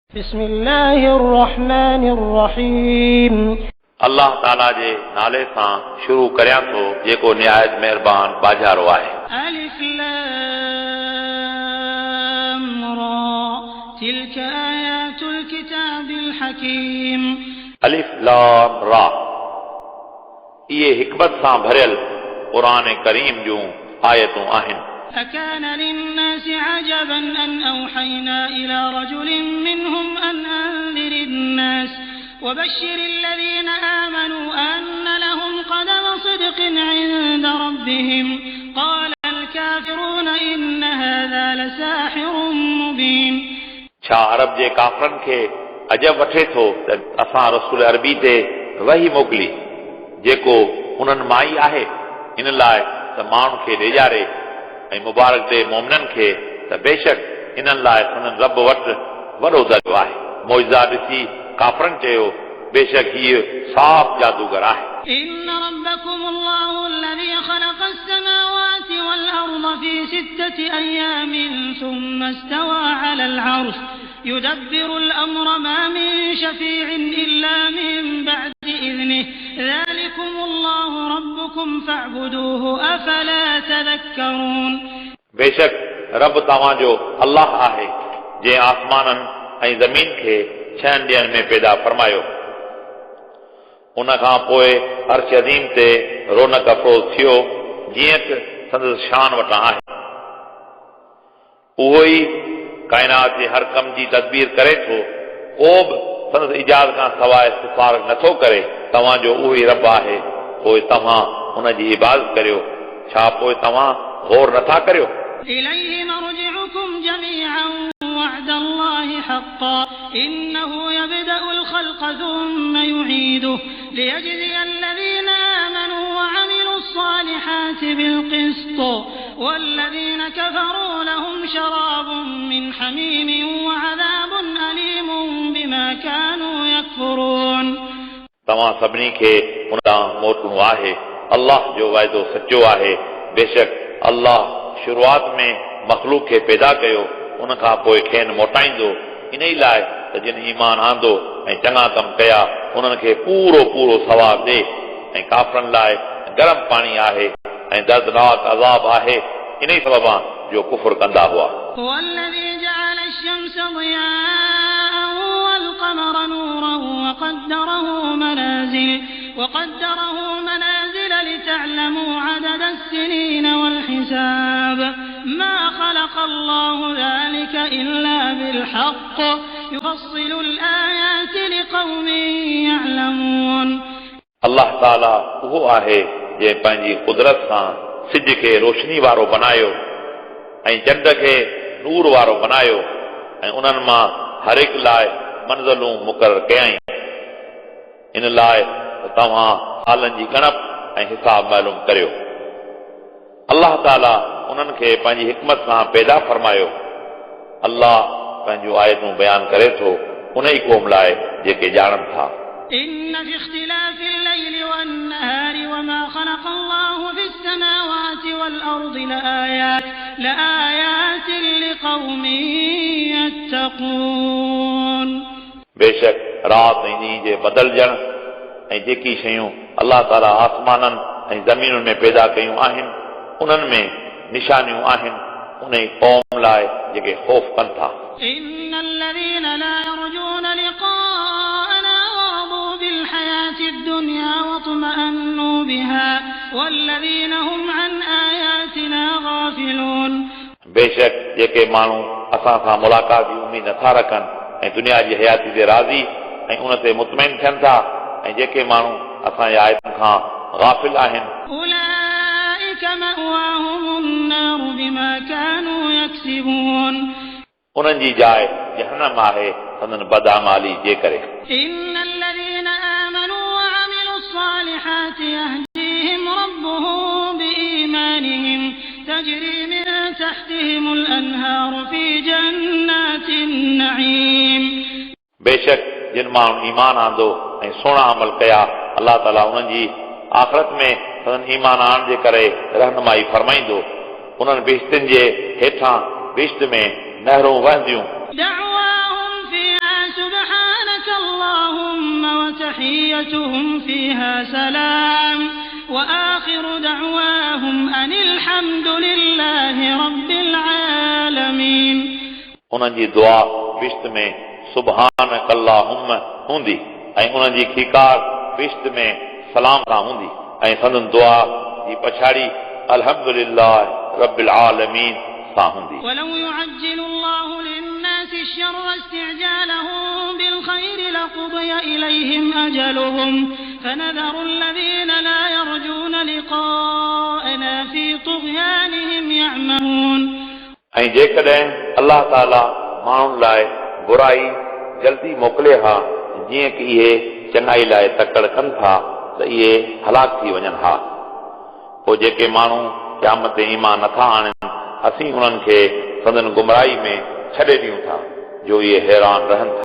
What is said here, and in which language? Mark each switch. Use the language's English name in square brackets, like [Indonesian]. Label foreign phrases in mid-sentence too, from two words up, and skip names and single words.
[Arabic] بسم الله الرحمن الرحيم [Sindhi] अल्लाह ताला जे नाले सां शुरू करियां थो जेको निहायत महिरबान बाजारो आहे। [Arabic] ألف لام را تلك آيات الكتاب الحكيم. ألف لام را [Sindhi] इहे हिकमत सां भरियल क़ुरान करीम जूं आयतूं आहिनि। [Arabic] أكان للناس عجبا أن أوحينا إلى رجل منهم أن أنذر الناس وبشر الذين آمنوا أن لهم قدم صدق عند ربهم قال الكافرون إن هذا لساحر مبين। [Sindhi] छा अरब जे काफ़रनि खे अजब वठे थो त असां रसूल अरबी ते वही मोकिली जेको उन्हनि मां ई आहे, इन लाइ त माण्हुनि खे ॾेजारे ऐं मुबारक दे मोमिननि खे त बेशक इन्हनि लाइ संदन रब वटि वॾो दर्जो आहे। मौइज़ा ॾिसी काफ़रनि चयो बेशक हीउ साफ़ जादूगर आहे। [Arabic] إن ربكم الله الذي خلق السماوات والأرض في 6 أيام ثم استوى على العرش يدبر الأمر ما من شفيع إلا من بعد إذنه ذلكم الله ربكم فاعبدوه أفلا تذكرون। [Sindhi] बेशक रब तव्हांजो अल्लाह आहे जंहिं आसमाननि ऐं ज़मीन खे 6 ॾींहनि में पैदा फरमायो। उन खां पोइ अर्श अज़ीम ते रौनक अफ़रोज़ थियो जीअं त संदसि शान वटां आहे। उहो ई काइनात जे हर कम जी तदबीर करे थो, को बि संदसि इजाज़त खां सवाइ सिफ़ारिश नथो करे। तव्हांजो उहो ई रब आहे, पोइ तव्हां उन जी इबादत करियो। छा पोइ तव्हां गौर नथा करियो? [Arabic] إليه مرجعكم جميعا وعد الله حقا إنه يبدأ الخلق ثم يعيده ليجزي الذين آمنوا وعملوا الصالحات بالقسط والذين كفروا لهم شراب من حميم وعذاب أليم بما كانوا يكفرون। [Sindhi] तव्हां सभिनी खे उन ॾांहुं मोटणो आहे। अल्लाह जो वाइदो सचो आहे। बेशक अल्लाह शुरूआत में मखलूक खे पैदा कयो, उन खां पोइ खेनि मोटाईंदो। इन ई लाइ त जिन ईमान आंदो ऐं चङा कम कया उन्हनि खे पूरो पूरो सवाब ॾे। ऐं काफ़रनि लाइ गरम पाणी आहे ऐं दर्दनाक अज़ाब आहे, इन ई सबबां जो कुफ्र कंदा हुआ। [Arabic] والذي جعل الشمس ضياء والقمر نورا وقدره منازل لتعلموا عدد السنين والحساب ما خلق الله ذلك إلا بالحق يفصل الآيات لقوم يعلمون। [Sindhi] अल्लाह ताला उहो आहे जंहिं पंहिंजी कुदरत सां सिज खे रोशनी वारो बनायो ऐं चंड खे नूर वारो बनायो ऐं उन्हनि मां हर हिक लाइ मंज़िलूं मुक़रर कयईं। इन लाइ तव्हां सालनि जी ॻणप ऐं हिसाब मालूम करियो। अल्लाह ताला उन्हनि खे पंहिंजी हिकमत सां पैदा फरमायो। अल्लाह पंहिंजूं आयतूं बयान करे थो उन ई क़ौम लाइ जेके ॼाणनि था। [Arabic] إن في اختلاف الليل والنهار وما خلق الله في السماوات والأرض لآيات لقوم يتقون। [Sindhi] बेशक रात ऐं ॾींहं जे बदिलजण ऐं जेकी शयूं अल्लाह ताला आसमाननि ऐं ज़मीनुनि में पैदा कयूं आहिनि उन्हनि में निशानियूं आहिनि उन ई क़ौम लाइ जेके ख़ौफ़ कनि था। [Arabic] إن الذين لا يرجون لقاءنا ورضوا بالحياة الدنيا واطمأنوا بها والذين هم عن آياتنا غافلون। [Sindhi] बेशक जेके माण्हू असां सां मुलाक़ात जी उमीद नथा रखनि ऐं दुनिया जी हयाती ते राज़ी ऐं उन ते मुतमइन थियनि था ऐं जेके माण्हू असांजी आयतुनि खां गाफ़िल आहिनि [Arabic] أولئك مأواهم النار بما كانوا يكسبون। [Sindhi] उन्हनि जी जाइ जहन्नम आहे संदन बदअमाली जे करे। [Arabic] إن الذين آمنوا وعملوا الصالحات يهديهم ربهم بإيمانهم تجري من تحتهم الأنهار في جنات النعيم। [Sindhi] बेशक जिन माण्हुनि ईमान आंदो ऐं सुहिणा अमल कया अल्लाह ताला उन्हनि जी आख़िरत में संदन ईमान आणण जे करे रहनुमाई फरमाईंदो। उन्हनि बिश्तिन जे हेठां बिश्त में नहरूं वहंदियूं। [Arabic] دعواهم فيها وتحيتهم فيها سلام وآخر دعواهم أن الحمد لله رب العالمين. [Sindhi] उन्हनि जी दुआ विश्त में [Arabic] سبحانك اللهم [Sindhi] हूंदी ऐं उन्हनि जी खीकार विश्त में सलाम सां हूंदी ऐं संदन दुआ जी पछाड़ी [Arabic] الحمد لله رب العالمين [Sindhi] सां हूंदी. [Arabic] ولو يعجل الله للناس الشر استعجالهم بالخير لقضي إليهم أجلهم فنذر الذين لا يرجون لقاءنا في طغيانهم يعمهون. [Sindhi] ऐं जेकॾहिं अल्लाह ताला माण्हुनि लाइ बुराई जल्दी मोकिले हा जीअं कि इहे चङाई लाइ तकड़ कनि था त इहे हलाक थी वञनि हा. पोइ जेके माण्हू क़यामत ते ईमान नथा आणनि असीं उन्हनि खे संदन गुमराही में छॾे ॾियूं था जो इहे हैरान रहनि था.